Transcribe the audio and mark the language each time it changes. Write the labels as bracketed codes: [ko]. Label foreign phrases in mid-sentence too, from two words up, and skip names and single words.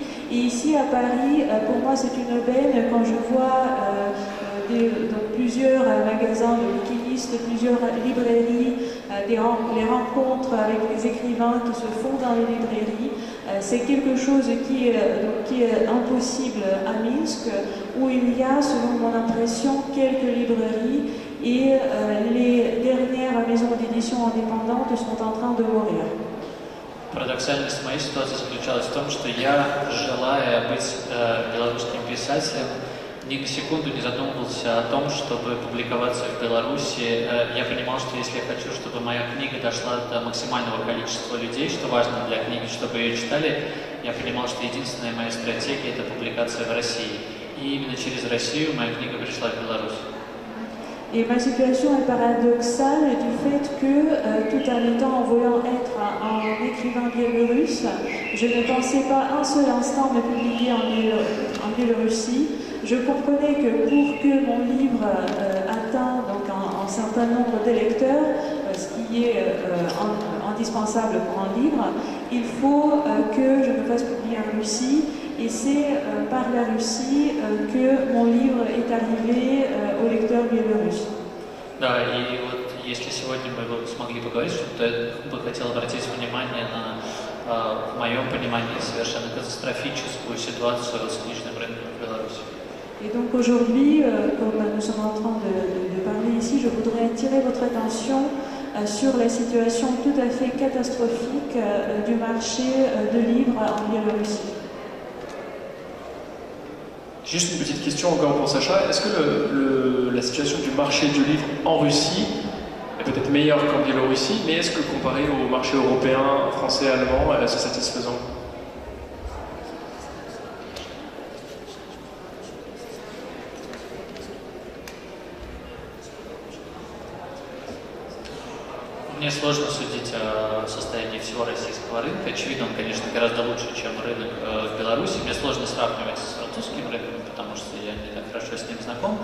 [fr] Et ici à Paris, pour moi c'est une aubaine quand je vois donc plusieurs magasins de bouquinistes, plusieurs librairies, les rencontres avec les écrivains qui se font dans les librairies. C'est quelque chose qui est impossible à Minsk, où il y a, selon mon impression, quelques librairies et les dernières maisons d'édition indépendantes sont en train de mourir. [ru] Парадоксальность моей ситуации заключалась в том, что я, желая быть белорусским писателем, ни на секунду не задумывался о том, чтобы публиковаться в Беларуси. Я понимал, что если я хочу, чтобы моя книга дошла до максимального количества людей, что важно для книги, чтобы ее читали, я понимал, что единственная моя стратегия – это публикация в России. И именно через Россию моя книга пришла в Беларусь. [fr] Et ma situation est paradoxale du fait que, tout en étant en voulant être un écrivain biélorusse, je ne pensais pas un seul instant me publier en Biélorussie. Je comprenais que pour que mon livre atteigne donc un certain nombre de lecteurs, ce qui est indispensable pour un livre, il faut que je me fasse publier en Russie. Et c'est par la Russie que mon livre est arrivé aux lecteurs biélorusses. [ru] Да, и вот если сегодня мы смогли поговорить, то я бы хотел обратить внимание на, в моем понимании, совершенно катастрофическую ситуацию с книжным рынком в Беларуси. [fr] Et donc aujourd'hui, comme nous sommes en train de parler ici, je voudrais attirer votre attention sur la situation tout à fait catastrophique du marché de livres en Biélorussie. Juste une petite question encore pour Sacha. Est-ce que la situation du marché du livre en Russie est peut-être meilleure qu'en Biélorussie, mais est-ce que comparé au marché européen, français, allemand, c'est satisfaisant? [ru] Мне сложно судить о состоянии всего российского рынка. Очевидно, он, конечно, гораздо лучше, чем рынок в Беларуси. Мне сложно сравнивать с французским рынком, потому что я не так хорошо с ним знаком.